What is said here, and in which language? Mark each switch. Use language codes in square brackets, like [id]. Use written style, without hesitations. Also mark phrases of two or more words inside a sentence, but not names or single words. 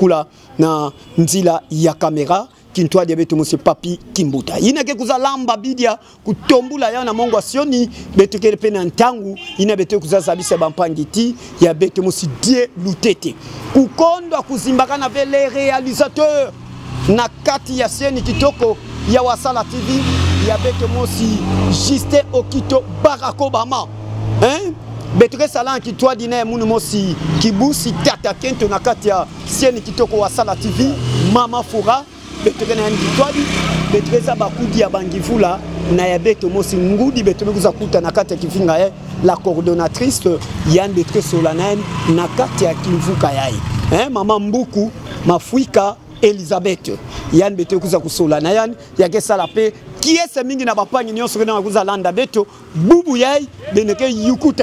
[kg] bifikula na nzila ya kamera kintwa dia beto mose papi kimbuta ina ke kuzalamba bidia kutombula ya na mongo asioni beto ke pena ntangu ina beto kuzazabisa bampangiti ya beto mose die lutete kukondwa kuzimbaka na vele réalisateur na kati ya seni kitoko ya Wasala TV ya beto mosi Justin Okito Barack Obama betre salan ki toi dine munu mosi kibusi tata kento na kati ya seni kitoko Wasala TV mama fura betre na ki toi di betre za bakudi ya bangivula na ya beto mosi ngudi betre kuza kuta na kati ya kifinga la coordonnatrice Yann betre solanaine na kati ya kivuka yai mama mbuku mafuika Elizabeth Yann beto kuza kusola na Yann yake sala pe kiese mingi na bapangi nyonso na kuza landa beto bubu yai beneke yukuta